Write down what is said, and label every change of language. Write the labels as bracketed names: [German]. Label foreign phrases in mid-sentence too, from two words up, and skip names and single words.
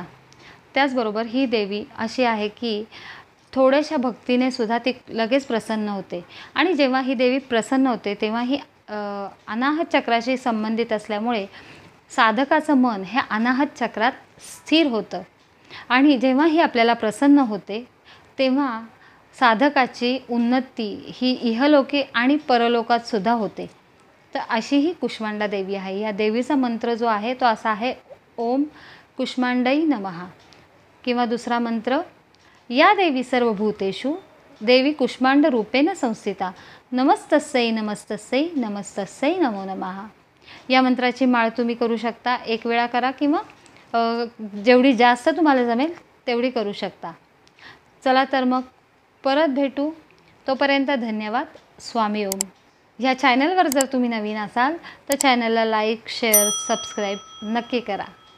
[Marathi] त्याचबरोबर ही देवी अशी आहे की थोड्याशा भक्तीने सुद्धा ती लगेच प्रसन्न होते आणि जेव्हा ही देवी प्रसन्न होते तेव्हा ही अनाहत चक्राशी संबंधित असल्यामुळे साधकाचं मन हे अनाहत चक्रात स्थिर होतं आणि जेव्हा ही आपल्याला प्रसन्न होते तेव्हा साधकाची उन्नती ही इहलोके आणि परलोकात सुद्धा होते. तर अशी ही कुष्मांडा देवी आहे. या देवीचा मंत्र जो आहे तो असा आहे, [Sanskrit] ओम कुष्मांडई नमः. [Marathi] किंवा दुसरा मंत्र, [Sanskrit] या देवी सर्वभूतेषु देवी कुष्मांड रूपेण संस्थिता नमस्तस्यै नमस्तस्यै नमस्तस्यै नमो नमः. [Marathi] या मंत्राची माळ तुम्ही करू शकता. एक वेळा करा किंवा जेवढी जास्त तुम्हाला जमेल तेवढी करू शकता. चला तर मग परत भेटू. तोपर्यंत धन्यवाद. स्वामी ओम. ह्या चॅनलवर जर तुम्ही नवीन असाल तर चॅनलला लाईक, शेअर, सबस्क्राईब नक्की करा.